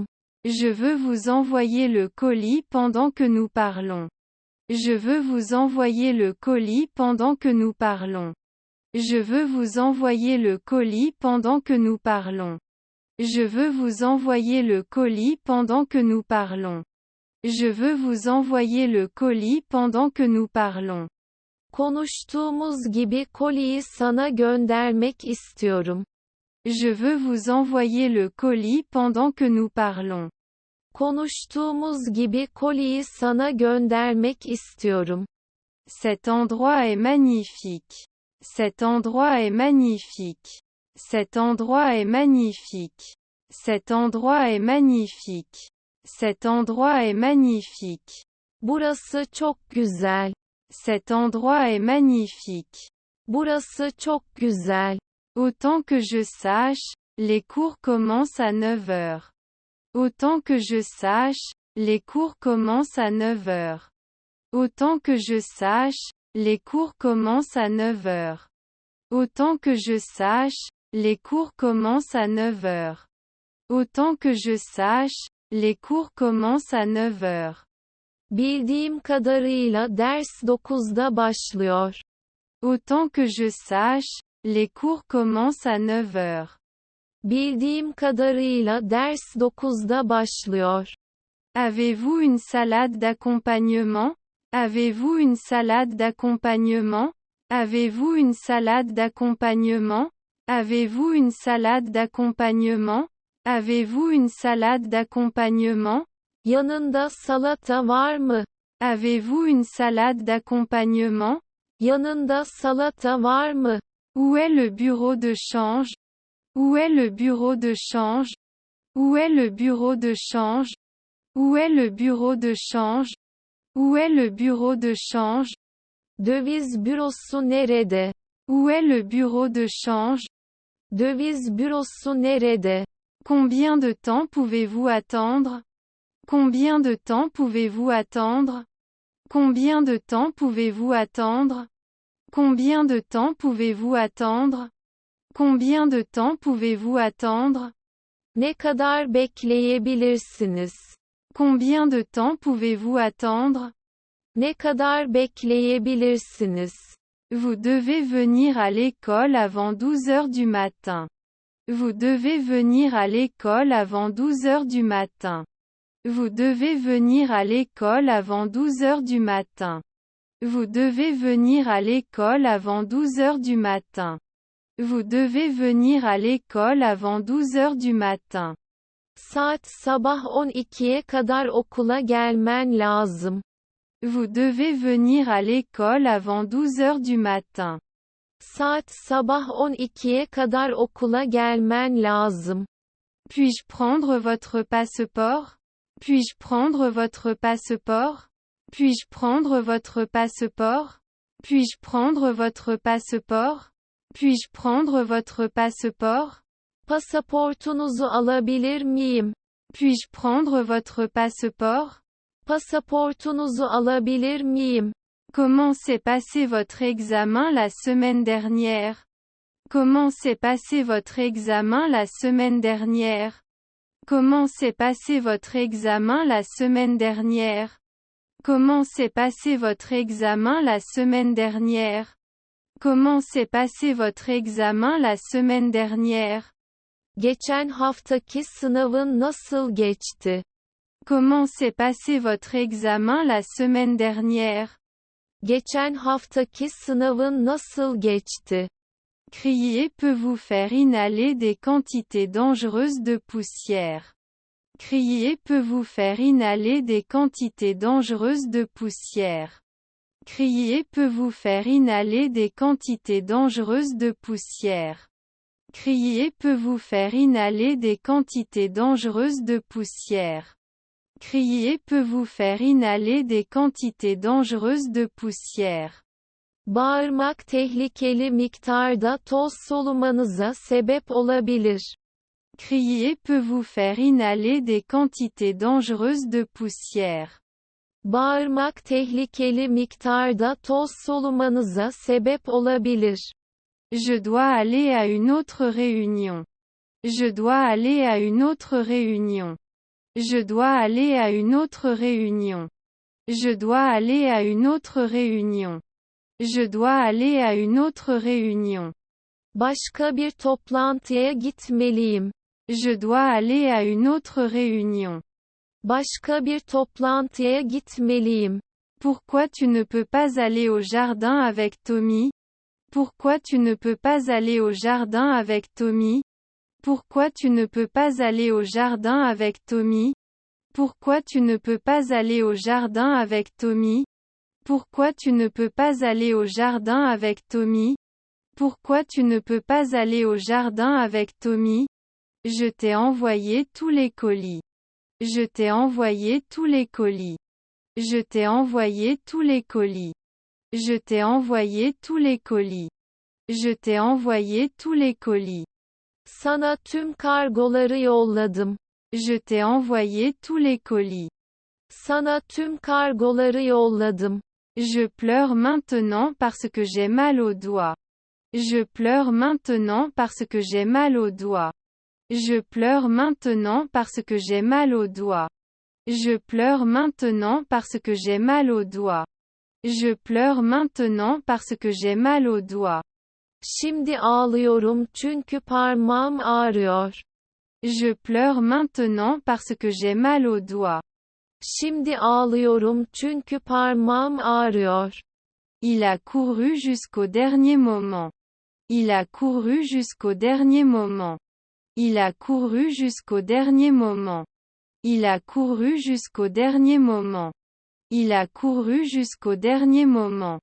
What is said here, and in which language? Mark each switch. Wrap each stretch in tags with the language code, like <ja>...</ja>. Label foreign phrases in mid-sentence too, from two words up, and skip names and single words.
<fr>Je veux vous envoyer le colis pendant que nous parlons. Je veux vous envoyer le colis pendant que nous parlons. Je veux vous envoyer le colis pendant que nous parlons. Je veux vous envoyer le colis pendant que nous parlons. Je veux vous envoyer le colis pendant que nous parlons.</fr> <tr>Konuştuğumuz gibi koliyi sana göndermek istiyorum.</tr> <fr>Je veux vous envoyer le colis pendant que nous parlons.</fr> <tr>Konuştuğumuz gibi koliyi sana göndermek istiyorum.</tr> <fr>Cet endroit est magnifique. Cet endroit est magnifique. Cet endroit est magnifique. Cet endroit est magnifique. Cet endroit est magnifique.</fr> <tr>Burası çok güzel.</tr> <fr>Cet endroit est magnifique.</fr> <tr>Burası çok güzel.</tr> <fr>Autant que je sache, les cours commencent à 9 heures. Autant que je sache, les cours commencent à 9 heures. Autant que je sache, les cours commencent à 9 heures. Autant que je sache, les cours commencent à 9 heures. Autant que je sache, les cours commencent à 9 heures.</fr> <tr>Bildiğim kadarıyla ders 9'da başlıyor.</tr> <fr>Autant que je sache, les cours commencent à 9 heures.</fr> <tr>Bildiğim kadarıyla ders 9'da başlıyor.</tr> <fr>Avez-vous une salade d'accompagnement? Avez-vous une salade d'accompagnement? Avez-vous une salade d'accompagnement? Avez-vous une salade d'accompagnement? Avez-vous une salade d'accompagnement?</fr> <tr>Yanında salata var mı?</tr> <fr>Avez-vous une salade d'accompagnement?</fr> <tr>Yanında salata var mı?</tr> <fr>Où est le bureau de change? Où est le bureau de change? Où est le bureau de change? Où est le bureau de change? Où est le bureau de change?</fr> <tr>Döviz bürosu nerede?</tr> <fr>Où est le bureau de change?</fr> <tr>Döviz bürosu nerede?</tr> <fr>Combien de temps pouvez-vous attendre? Combien de temps pouvez-vous attendre? Combien de temps pouvez-vous attendre? Combien de temps pouvez-vous attendre? Combien de temps pouvez-vous attendre?</fr> <tr>Ne kadar bekleyebilirsiniz?</tr> <fr>Combien de temps pouvez-vous attendre?</fr> <tr>Ne kadar bekleyebilirsiniz?</tr> <fr>Vous devez venir à l'école avant 12 heures du matin. Vous devez venir à l'école avant 12 heures du matin. Vous devez venir à l'école avant 12 heures du matin. Vous devez venir à l'école avant 12 heures du matin. Vous devez venir à l'école avant 12 heures du matin.</fr> <tr>Saat sabah 12'ye kadar okula gelmen lazım.</tr> <fr>Vous devez venir à l'école avant 12 heures du matin.</fr> <tr>Saat sabah 12'ye kadar okula gelmen lazım.</tr> <fr>Puis-je prendre votre passeport? Puis-je prendre votre passeport? Puis-je prendre votre passeport? Puis-je prendre votre passeport? Puis-je prendre votre passeport?</fr> <tr>Pasaportunuzu alabilir miyim?</tr> <fr>Puis-je prendre votre passeport?</fr> <tr>Pasaportunuzu alabilir miyim?</tr> <fr>Comment s'est passé votre examen la semaine dernière? Comment s'est passé votre examen la semaine dernière? Comment s'est passé votre examen la semaine dernière? Comment s'est passé votre examen la semaine dernière? Comment s'est passé votre examen la semaine dernière?</fr> <tr>Geçen haftaki sınavın nasıl geçti?</tr> <fr>Comment s'est passé votre examen la semaine dernière?</fr> <tr>Geçen haftaki sınavın nasıl geçti?</tr> <fr>Crier peut vous faire inhaler des quantités dangereuses de poussière. Crier peut vous faire inhaler des quantités dangereuses de poussière. Crier peut vous faire inhaler des quantités dangereuses de poussière. Crier peut vous faire inhaler des quantités dangereuses de poussière. Crier peut vous faire inhaler des quantités dangereuses de poussière.</fr> <tr>Bağırmak tehlikeli miktarda toz solumanıza sebep olabilir.</tr> <fr>Crier peut vous faire inhaler des quantités dangereuses de poussière.</fr> <tr>Bağırmak tehlikeli miktarda toz solumanıza sebep olabilir.</tr> <fr>Je dois aller à une autre réunion. Je dois aller à une autre réunion. Je dois aller à une autre réunion. Je dois aller à une autre réunion. Je dois aller à une autre réunion.</fr> <tr>Başka bir toplantıya gitmeliyim.</tr> <fr>Je dois aller à une autre réunion.</fr> <tr>Başka bir toplantıya gitmeliyim.</tr> <fr>Pourquoi tu ne peux pas aller au jardin avec Tommy? Pourquoi tu ne peux pas aller au jardin avec Tommy? Pourquoi tu ne peux pas aller au jardin avec Tommy? Pourquoi tu ne peux pas aller au jardin avec Tommy? Pourquoi tu ne peux pas aller au jardin avec Tommy? Pourquoi tu ne peux pas aller au jardin avec Tommy? Je t'ai envoyé tous les colis. Je t'ai envoyé tous les colis. Je t'ai envoyé tous les colis. Je t'ai envoyé tous les colis. Je t'ai envoyé tous les colis.</fr> <tr>Sana tüm kargoları yolladım.</tr> <fr>Je t'ai envoyé tous les colis.</fr> <tr>Sana tüm kargoları yolladım.</tr> <fr>Je pleure maintenant parce que j'ai mal aux doigts. Je pleure maintenant parce que j'ai mal aux doigts. Je pleure maintenant parce que j'ai mal aux doigts. Je pleure maintenant parce que j'ai mal aux doigts. Je pleure maintenant parce que j'ai mal aux doigts.</fr> <tr>Şimdi ağlıyorum çünkü parmağım ağrıyor.</tr> <fr>Je pleure maintenant parce que j'ai mal aux doigts.</fr> <tr>Şimdi ağlıyorum çünkü parmağım ağrıyor.</tr> <fr>Il a couru jusqu'au dernier moment. Il a couru jusqu'au dernier moment. Il a couru jusqu'au dernier moment. Il a couru jusqu'au dernier moment. Il a couru jusqu'au dernier moment.</fr>